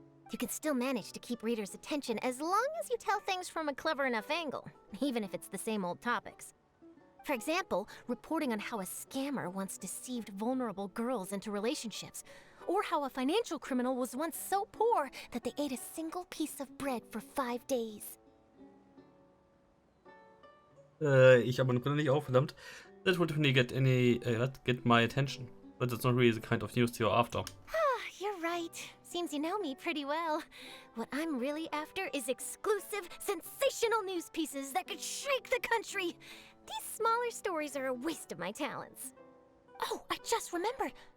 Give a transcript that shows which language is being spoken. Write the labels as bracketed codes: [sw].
[en] You can still manage to keep readers' attention as long as you tell things from a clever enough angle, even if it's the same old topics. For example, reporting on how a scammer once deceived vulnerable girls into relationships, or how a financial criminal was once so poor that they ate a single piece of bread for 5 days. [de] Ich habe meine Brille nicht auf, verdammt. [en] That would definitely get my attention. But that's not really the kind of news to you're after. You're right. Seems you know me pretty well. What I'm really after is exclusive, sensational news pieces that could shake the country. These smaller stories are a waste of my talents. Oh, I just remembered.